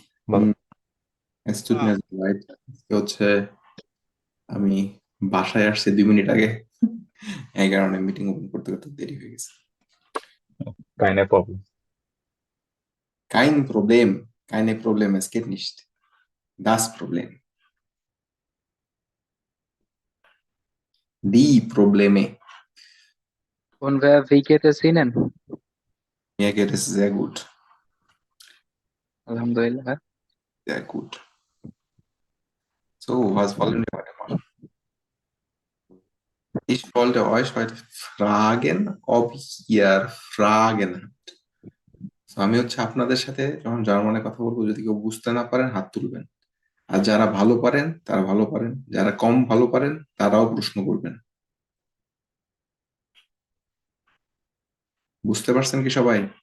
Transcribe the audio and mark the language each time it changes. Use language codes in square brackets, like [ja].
[bn] হুম, [de] es tut mir so leid. [bn] আজকে হচ্ছে আমি বাসায় আসছি 2 মিনিট আগে। এই কারণে মিটিং ওপেন করতে করতে দেরি হয়ে গেছে। [de] keine Problem. Kein Problem. Keine Problem. Es geht nicht. Das Problem. Die Probleme. Und wie geht es Ihnen? Mir geht es sehr gut. Alhamdulillah. Sehr gut. So, was wollen wir heute machen? Ich wollte euch heute fragen, ob ihr Fragen habt. [bn] So, আমি হচ্ছে আপনাদের সাথে যখন জার্মানে কথা বলবো, যদি কেউ বুঝতে না পারেন হাত তুলবেন। আর যারা ভালো পারেন তারা ভালো পারেন, যারা কম ভালো পারেন তারাও প্রশ্ন করবেন। বুঝতে পারছেন কি সবাই?